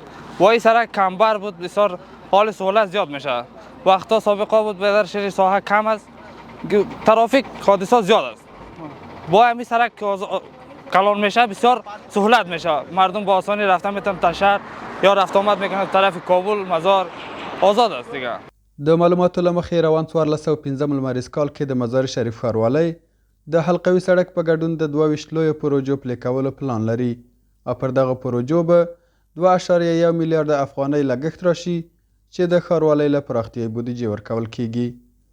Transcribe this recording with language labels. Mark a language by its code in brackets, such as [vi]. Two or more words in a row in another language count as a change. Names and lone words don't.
[fa] و این سرک کمبر بود بسیار حال سهولت زیاد میشه. وقتا سابقه بود به در شهر ساحه کم است ترافیک حادثات زیاد است. با همین سرک کلان میشه بسیار سهولت میشه. مردم با آسانی رفتن میتونن تا شهر یا رفت آمد میکنن طرف کابل مزار آزاد است دیگه. [ps] د معلوماتو له مخې روان 1415 لمریز کال کې د مزار شریف ښاروالۍ د حلقوي سړک په ګډون د 22 لویو پروژو پلي کولو پلان لري او پر دغه پروژو به 2.1 میلیارډ افغانۍ لګښت راشي چې د ښاروالۍ له پراختیایي بودیجې ورکول کیږي.